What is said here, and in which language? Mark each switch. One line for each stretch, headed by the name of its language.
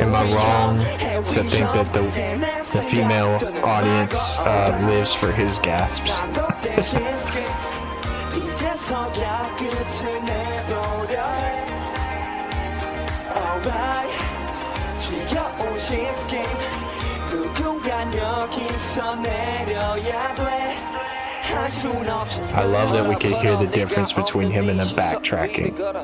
English: Am I wrong to think that the female audience lives for his gasps?
Korean: 이제서야 끝을 내보려 해 Alright 지겨운 시스템 누군간 여기서 내려야 돼 할 순 없이
English: I love that we could hear the difference between him and the backtracking.